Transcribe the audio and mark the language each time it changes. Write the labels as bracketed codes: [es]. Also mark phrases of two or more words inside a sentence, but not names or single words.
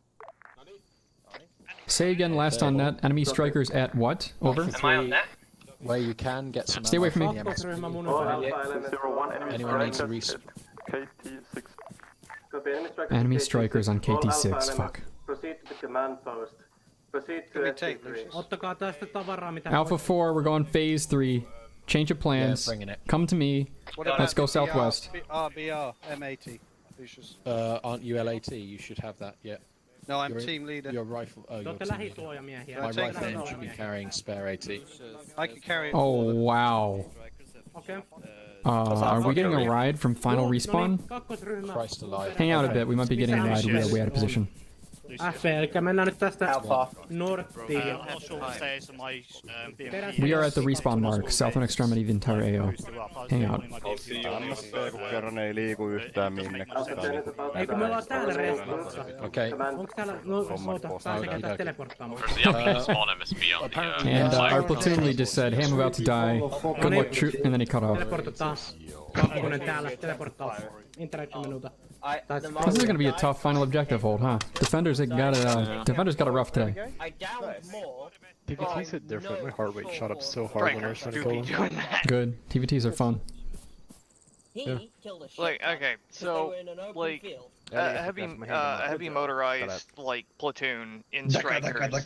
[en] Say again, last on net. Enemy strikers at what? Over. Am I on net? Where you can get some. Stay away from me. Anyone needs a respawn. KT6. Enemy strikers on KT6. Fuck. Proceed to the command post. Proceed to SC3. [fi] Ottakaa tästä tavaraa mitä. [en] Alpha 4, we're going phase 3. Change of plans. bringing it. Come to me. Let's go southwest. RBR, M80. Aren't you LAT? You should have that, yeah. No, I'm team leader. Your rifle. Oh, your team leader. My rifleman should be carrying spare AT. I can carry it. Oh, wow. Okay. Are we getting a ride from final respawn? Christ alive. Hang out a bit, we might be getting a ride. We are way out of position. [fi] Eli mennään nyt tästä norttiin. [en] We are at the respawn mark, southern extremity of the entire AO. Hang out. [fi] Kerran ei liiku yhtään minnekään. Ei kun me ollaan täällä respawssa. [en] Okay. [fi] Onko täällä pääsekään tästä teleporttaamaan? [en] And our platoon lead just said, hey, I'm about to die. Good luck, troop. And then he cut off. [fi] Teleportataan. Kakkonen täällä, teleporttaus. Interaction menuta. [en] This is going to be a tough final objective hold, huh? Defenders got a rough today. TVTs hit different. My heart rate shot up so hard when I was trying to kill them. Good. TVTs are fun. Yeah. Like, okay, so, like, heavy motorized, like, platoon in strikers.